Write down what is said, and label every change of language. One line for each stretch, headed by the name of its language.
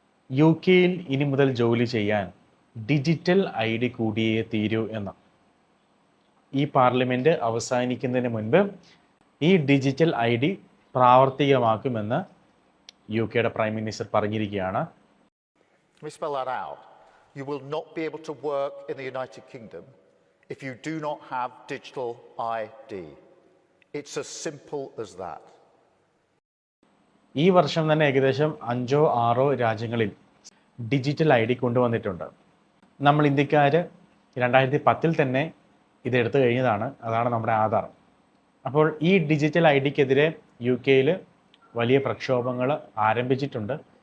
Malayalam: UK-യിൽ ഇനി മുതൽ ജോലി ചെയ്യാൻ ഡിജിറ്റൽ ID കൂടിയേ തീരൂ എന്ന്. ഈ പാർലമെൻറ്റ് അവസാനിക്കുന്നതിന് മുൻപ് ഈ ഡിജിറ്റൽ ID പ്രാവർത്തികമാക്കുമെന്ന് UK-യുടെ പ്രൈം മിനിസ്റ്റർ പറഞ്ഞിരിക്കുകയാണ്.
English: Let me spell that out. You will not be able to work in the United Kingdom if you do not have digital ID. It's as simple as that.
Malayalam: ഈ വർഷം തന്നെ ഏകദേശം 5-6 രാജ്യങ്ങളിൽ digital ID കൊണ്ടുവന്നിട്ടുണ്ട്. നമ്മൾ ഇന്ത്യക്കാർ 2010 തന്നെ ഇതെടുത്തു കഴിഞ്ഞതാണ്. അതാണ് നമ്മുടെ ആധാർ. അപ്പോൾ ഈ ഡിജിറ്റൽ IDക്കെതിരെ UK-യിൽ വലിയ പ്രക്ഷോഭങ്ങൾ ആരംഭിച്ചിട്ടുണ്ട്.